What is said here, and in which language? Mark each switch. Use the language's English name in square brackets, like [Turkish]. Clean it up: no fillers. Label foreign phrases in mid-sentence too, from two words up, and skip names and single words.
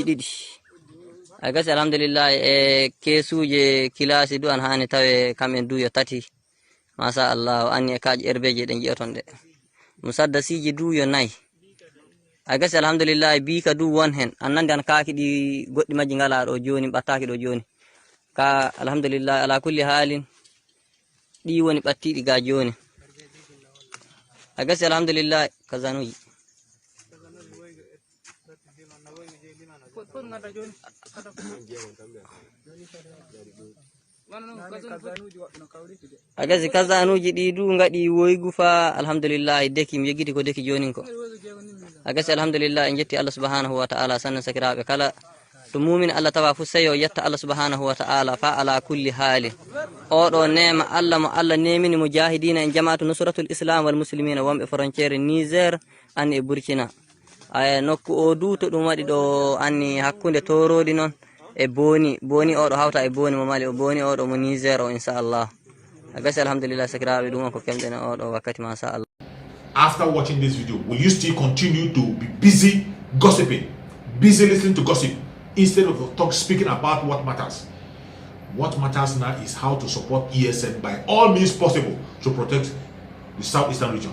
[Fula] ɗiɗi ay gasi alhamdulillah e kesuje kilasi du an hani tawe kamen duyo tati [Arabic] ما شاء الله [Fula] anni e kaaji erbeje ɗe jiyaton ɗe musaddasiji duyo nayi ay gasi alhamdulillah bika du won hen annande an kaaki ɗi goɗɗi majji ngala ɗo joni ɓattaki ɗo joni ka [Arabic] الحمد لله على كل حال [Fula] ɗi woni ɓattiɗi ga joni ay gasi alhamdulillah kazanuji agasi kazanuji ɗi du ngaɗi woygu fa alhamdulillah deki mi yegiti ko deki jonin ko agasi alhamdulillah en jetti [Arabic] الله سبحانه وتعالى [Fula] sannan sakiraɓe kala to mumin Allah tawa fu seyo yetta [Arabic] الله سبحانه وتعالى [Fula] fa [Arabic] على كل حال [Fula] oɗo nema Allah mo Allah nemini mujahidina en jama'atu nusratul islam wal muslimina wonɓe frontiére Niger an e Burkina ay nokku o du to ɗum waɗi ɗo anni hakkunde torodi noon e boni oɗo hawta e boni mo mali o boni oɗo mo Niger o inchallah agasi alhamdulillah sakiraɓe ɗum on ko kemɗen oɗo wakkati [Arabic] ما شاء الله. [English] After watching this video, will you still continue to be busy gossiping, busy listening to gossip? instead of speaking about what matters. What matters now is how to support ESN by all means possible to protect the southeastern region.